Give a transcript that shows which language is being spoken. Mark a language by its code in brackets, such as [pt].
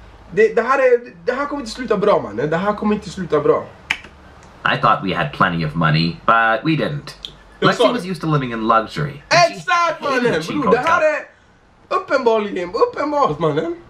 [sv] Det här kommer inte sluta bra, man. Det här kommer inte sluta bra. [en] I thought we had plenty of money, but we didn't. Lexi was used to living in luxury. [sv] Exakt, mannen! Bror, det här är uppenbart, mannen.